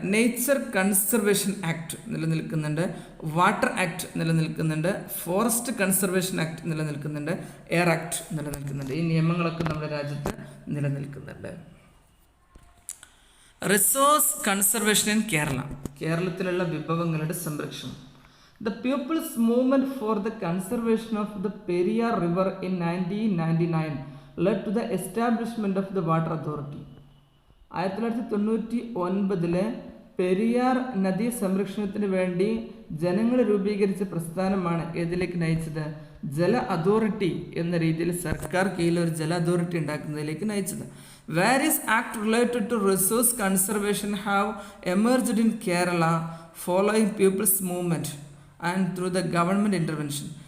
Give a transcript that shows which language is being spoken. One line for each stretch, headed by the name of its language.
Malayalam: Nature conservation act നിലനിൽക്കുന്നുണ്ട്, water act നിലനിൽക്കുന്നുണ്ട്, forest conservation act നിലനിൽക്കുന്നുണ്ട്, എയർ ആക്ട് നിലനിൽക്കുന്നുണ്ട്. ഈ നിയമങ്ങളൊക്കെ നമ്മുടെ രാജ്യത്ത് നിലനിൽക്കുന്നുണ്ട്.
English: Resource conservation in Kerala.
Malayalam: കേരളത്തിലുള്ള വിഭവങ്ങളുടെ സംരക്ഷണം.
English: The People's Movement for the Conservation of the Periyar River in 1999 led to the establishment of the Water Authority.
Malayalam: 1999 Periyar നദീ സംരക്ഷണത്തിന് വേണ്ടി ജനങ്ങൾ രൂപീകരിച്ച പ്രസ്ഥാനമാണ് ഏതിലേക്ക് നയിച്ചത്? ജല അതോറിറ്റി എന്ന രീതിയിൽ സർക്കാർ കീഴിൽ ഒരു ജല അതോറിറ്റി ഉണ്ടാക്കുന്നതിലേക്ക് നയിച്ചത്.
English: Various act related to resource conservation have emerged in Kerala following people's movement and through the government intervention.